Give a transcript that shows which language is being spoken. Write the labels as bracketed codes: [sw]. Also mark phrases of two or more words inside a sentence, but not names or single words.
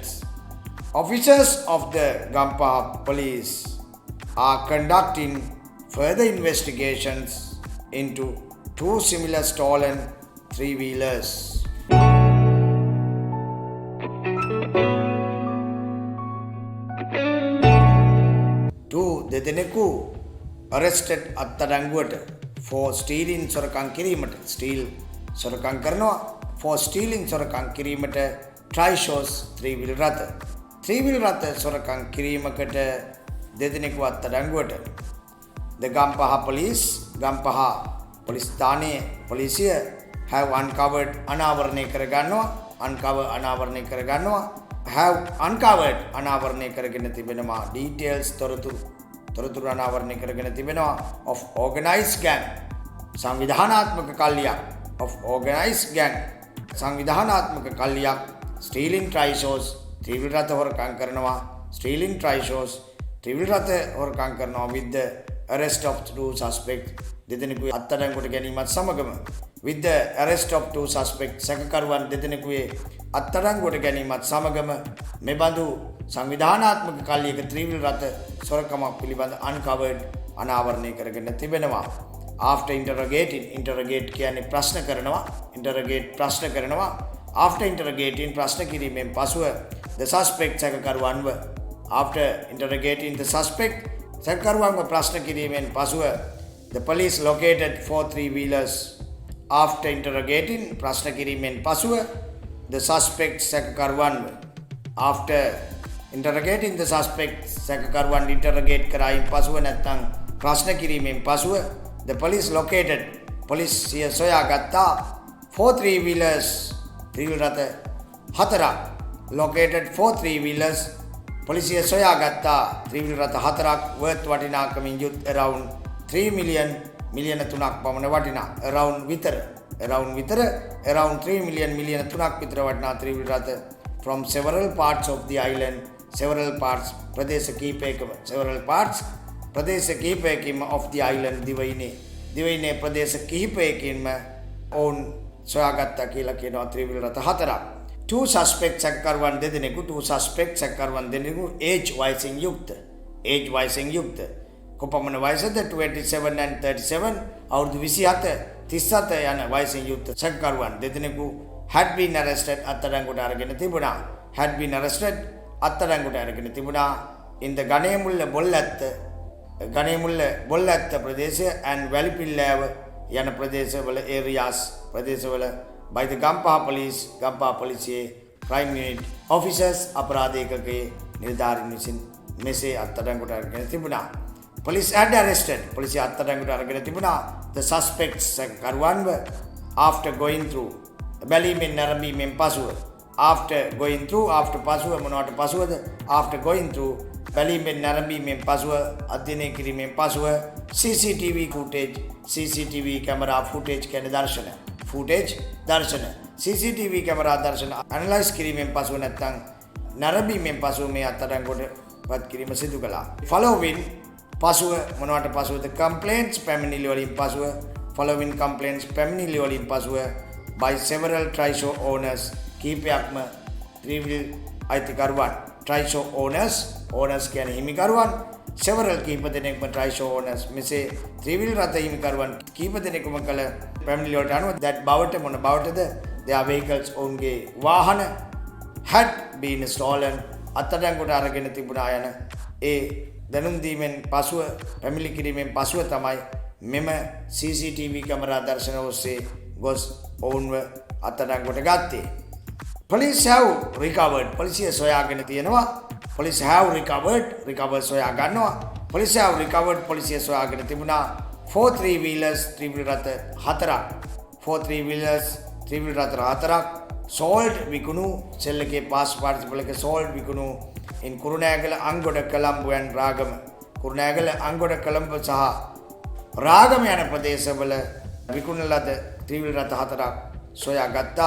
[en] Officers of the Gampaha police are conducting further investigations into 2 similar stolen 3-wheelers. [si] දෙදෙනෙකු arrested අත්අඩංගුවට [en] for stealing [si] සොරකම් කිරීමට සොරකම් කරනවා [en] for stealing [si] සොරකම් කිරීමට [en] trishaws 3-wheel [si] රථ සොරකම් කිරීමකට දෙදෙනෙකු අත්අඩංගුවට [en] the Gampaha police [si] ස්ථානයේ පොලිසිය [en] have uncovered [si] අනාවරණය කරගෙන තිබෙනවා details තොරතුරු අනාවරණය කරගෙන තිබෙනවා [en] of organized gang [si] සංවිධානාත්මක කල්ලියක් [en] stealing trishaws 3-wheel [si] රථ හොරකම් කරනවා [en] with the arrest of 2 suspects [si] දෙදෙනෙකු අත්අඩංගුවට ගැනීමත් සමගම [en] with the arrest of 2 suspects [si] සැකකරුවන් දෙදෙනෙකුගේ අත්අඩංගුවට ගැනීමත් සමගම මෙබඳු සංවිධානාත්මක කල්ලියක 3-wheel රථ සොරකමක් පිළිබඳ uncovered අනාවරණය කරගෙන තිබෙනවා. [en] After interrogate [si] කියන්නේ ප්‍රශ්න කරනවා. [en] After interrogating [si] ප්‍රශ්න කිරීමෙන් පසුව [en] the suspect සැකකරුවන්ව after interrogating the suspect [si] සැකකරුවන්ව ප්‍රශ්න කිරීමෙන් පසුව [en] the police located 4 3-wheelers. After interrogating [si] ප්‍රශ්න කිරීමෙන් පසුව [en] the suspect සැකකරුවන්ව after interrogating the suspect [si] සැකකරුවන් interrogate කරායින් පසුව නැත්නම් ප්‍රශ්න කිරීමෙන් පසුව [en] the police located [si] පොලිසිය සොයාගත්තා [en] 4 3-wheelers 3-wheel [si] රථ 4ක් [en] located 4 3-wheelers [si] පොලිසිය සොයාගත්තා 3-wheel රථ 4ක් worth වටිනාකමින් යුත් [en] around 3 million [si] මිලියන 3ක් පමණ වටිනා around 3 million මිලියන 3ක් විතර වටිනා 3-wheel රථ [en] from several parts of the island [si] ප්‍රදේශ කීපයකින්ම [en] of the island [si] දිවයිනේ ප්‍රදේශ කිහිපයකින්ම ඔවුන් සොයාගත්තා කියලා කියනවා 3-wheel රථ 4ක්. 2 suspects සැකකරුවන් දෙදෙනෙකු age වයසින් යුක්ත කොපමණ වයසද 27 and 37 අවුරුදු 27 යන වයසින් යුක්ත සැකකරුවන් දෙදෙනෙකු [en] had been arrested [si] අත්අඩංගුවට අරගෙන තිබුණා [en] in the Ganemulle Bollatta [si] ප්‍රදේශය and Velipillava යන ප්‍රදේශවල [en] by the Gampaha [si] පොලිසියේ [en] crime unit officers [si] අපරාධ ඒකකයේ නිලධාරීන් විසින් මෙසේ අත්අඩංගුවට අරගෙන තිබුණා. [en] Police had arrested [si] පොලිසිය අත්අඩංගුවට අරගෙන තිබුණා [en] the suspects [si] සැකකරුවන්ව [en] after going through [si] බැලීමෙන් නැරඹීමෙන් පසුව [en] after going through [si] බැලීමෙන් නැරඹීමෙන් පසුව අධ්‍යයනය කිරීමෙන් පසුව [en] CCTV camera footage [si] කියන්නේ footage දර්ශන CCTV කැමරා දර්ශන ඇනලයිස් කිරීමෙන් පසුව නැත්නම් නරඹීමෙන් පසුව මේ අත්අඩංගුවට පත් කිරීම සිදු කළා. following පසුව මොනවට පසුවද complaints පැමිණිලි වලින් පසුව [en] following complaints [si] පැමිණිලි වලින් පසුව [en] by several trishaw owners [si] කීපයක්ම ත්‍රිවිල් අයිතිකරුවන් [en] trishaw owners [si] කියන්නේ හිමිකරුවන් several කීප දෙනෙක්ම [en] trishaw owners [si] මෙසේ ත්‍රිවිල් රථ හිමිකරුවන් කීප දෙනෙකුම කළ පැමිණිලි වලට අනුව that බවට මොන බවටද [en] their vehicles [si] ඔවුන්ගේ වාහන [en] had been stolen [si] අත්අඩංගුවට අරගෙන තිබුණා යන ඒ දැනුම් දීමෙන් පසුව පැමිණිලි කිරීමෙන් පසුව තමයි මෙම CCTV කැමරා දර්ශන ඔස්සේ ගොස් ඔවුන්ව අත්අඩංගුවට ගත්තේ. [en] Police have recovered [si] පොලිසිය සොයාගෙන තියෙනවා. [en] Police have recovered [si] සොයා ගන්නවා. [en] Police have recovered [si] පොලිසිය සොයාගෙන තිබුණා 4 3-wheelers ත්‍රිවිල් රථ 4ක් 4 3-wheelers ත්‍රිවිල් රථ 4ක් sold විකුණු සෙල්ලගේ [en] past participle [si] එක sold විකුණු in කුරුණෑගල අංගොඩ කොළඹ and රාගම කුරුණෑගල අංගොඩ කොළඹ සහ රාගම යන ප්‍රදේශවල විකුණන ලද ත්‍රිවිල් රථ 4ක් සොයාගත්තා.